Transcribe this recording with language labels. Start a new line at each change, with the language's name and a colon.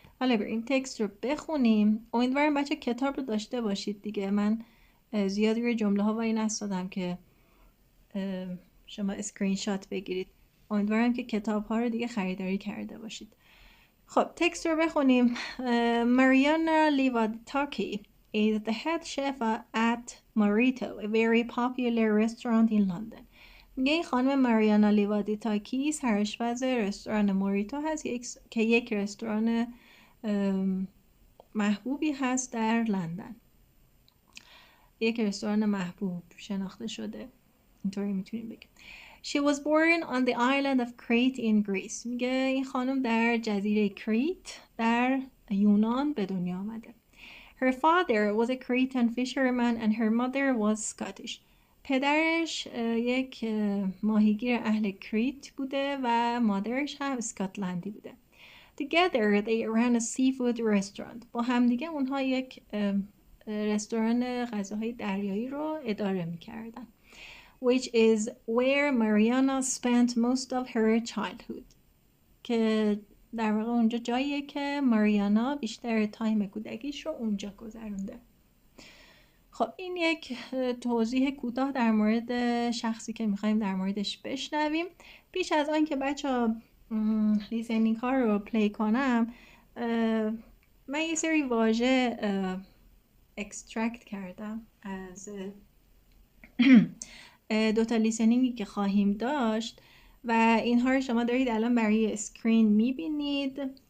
Persian: حالا بریم تکست رو بخونیم. امیدوارم بچه کتاب رو داشته باشید دیگه. من زیادی روی جمله ها وای نستادم که شما اسکرین شات بگیرید. امیدوارم که کتاب ها رو دیگه خریداری کرده باشید. خب تکست رو بخونیم.
English: Mariana Livataki is the head chef at Morito, a very popular restaurant in London.
Persian: میگه این خانم ماریانا لیوادیتاکی سرآشپز رستوران موریتو هست که یک رستوران محبوبی هست در لندن. یک رستوران محبوب شناخته شده. اینطوری میتونیم بگیم.
English: She was born on the island of Crete in Greece.
Persian: میگه این خانم در جزیره کریت در یونان به دنیا آمده.
English: Her father was a Cretan fisherman and her mother was Scottish.
Persian: پدرش یک ماهیگیر اهل کریت بوده و مادرش هم اسکاتلندی بوده.
English: Together they ran a seafood restaurant.
Persian: با همدیگه اونها یک رستوران غذاهای دریایی رو اداره می‌کردن.
English: Which is where Mariana spent most of her childhood.
Persian: که در واقع اونجا جاییه که ماریانا بیشتر تایم کودکیش رو اونجا گذرونده. خب این یک توضیح کوتاه در مورد شخصی که میخوایم در موردش بشنویم. پیش از آن که بچه لیسنینگ ها رو پلی کنم من یه سری واژه اکسترکت کردم از دوتا لیسنینگی که خواهیم داشت و اینها رو شما دارید الان برای اسکرین میبینید.